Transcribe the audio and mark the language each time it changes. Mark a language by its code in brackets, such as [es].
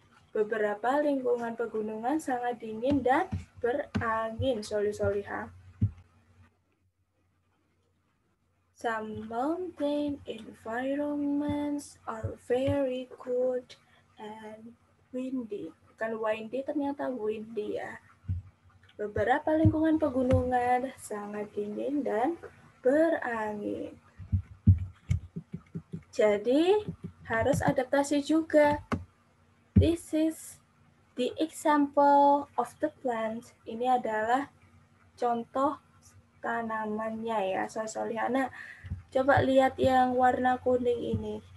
[id] Beberapa lingkungan pegunungan sangat dingin dan berangin, Soliha. [en] Some mountain environments are very cold and windy. [id] Bukan windy, ternyata windy ya. Beberapa lingkungan pegunungan sangat dingin dan berangin. Jadi harus adaptasi juga. [en] This is the example of the plant. [id] Ini adalah contoh tanamannya ya, Soliana. Coba lihat yang warna kuning ini.